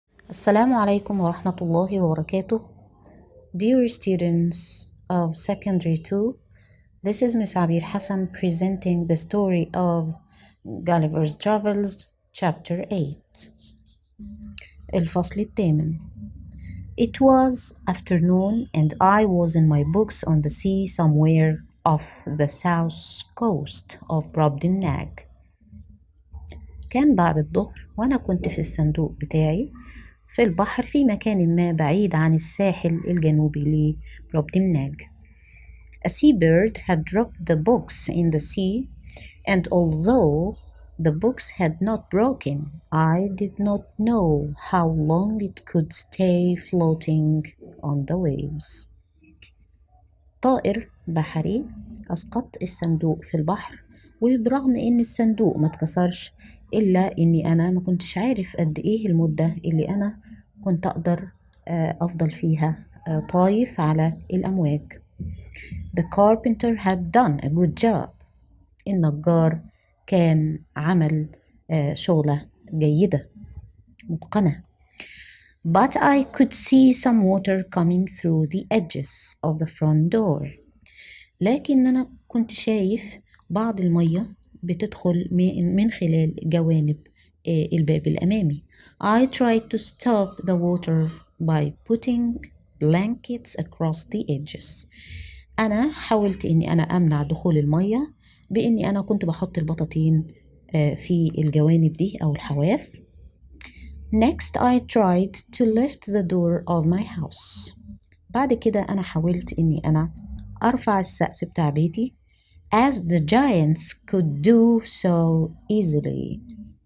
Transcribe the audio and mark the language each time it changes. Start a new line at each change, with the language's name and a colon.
Arabic: السلام عليكم ورحمة الله وبركاته.
English: Dear students of Secondary 2, this is MS.Abeer Hassan presenting the story of Gulliver's Travels, Chapter 8.
Arabic: الفصل الثامن.
English: It was afternoon and I was in my books on the sea somewhere off the south coast of Brobdingnag.
Arabic: كان بعد الظهر وأنا كنت في الصندوق بتاعي في البحر في مكان ما بعيد عن الساحل الجنوبي لبروبدمناج.
English: A seabird had dropped the books in the sea, and although the books had not broken, I did not know how long it could stay floating on the waves.
Arabic: طائر بحري أسقط الصندوق في البحر، وبرغم إن الصندوق ما اتكسرش إلا إني أنا ما كنتش عارف قد إيه المدة اللي أنا كنت أقدر أفضل فيها طايف على الأمواج.
English: The carpenter had done a good job.
Arabic: النجار كان عمل شغلة جيدة متقنة.
English: But I could see some water coming through the edges of the front door.
Arabic: لكن أنا كنت شايف بعض المية بتدخل من خلال جوانب الباب الأمامي.
English: I tried to stop the water by putting blankets across the edges.
Arabic: أنا حاولت إني أنا أمنع دخول المية بإني أنا كنت بحط البطاطين في الجوانب دي أو الحواف.
English: Next I tried to lift the door of my house.
Arabic: بعد كده أنا حاولت إني أنا أرفع السقف بتاع بيتي
English: as the giants could do so easily.